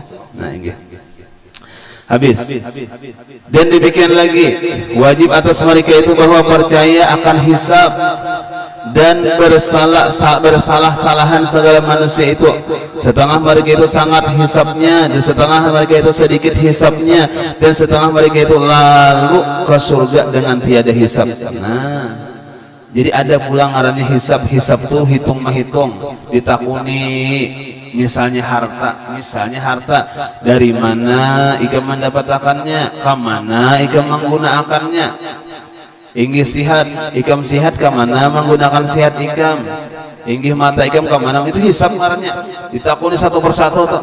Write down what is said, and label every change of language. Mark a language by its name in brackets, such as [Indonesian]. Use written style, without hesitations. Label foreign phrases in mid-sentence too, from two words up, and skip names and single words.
[Malay] Nah habis dan demikian lagi wajib atas mereka itu bahwa percaya akan hisab dan bersalah-salahan segala manusia itu, setengah mereka itu sangat hisabnya dan setengah mereka itu sedikit hisabnya dan setengah mereka itu lalu ke surga dengan tiada hisab. [Banjar] Nah jadi ada pula ngarannya hisab tuh hitung menghitung ditakuni misalnya harta dari mana ikam mendapatkannya kemana ikam menggunakannya sihat ikam sihat kemana menggunakan sihat ikam mata ikam kemana itu hisab ngarannya ditakuni satu persatu tuh.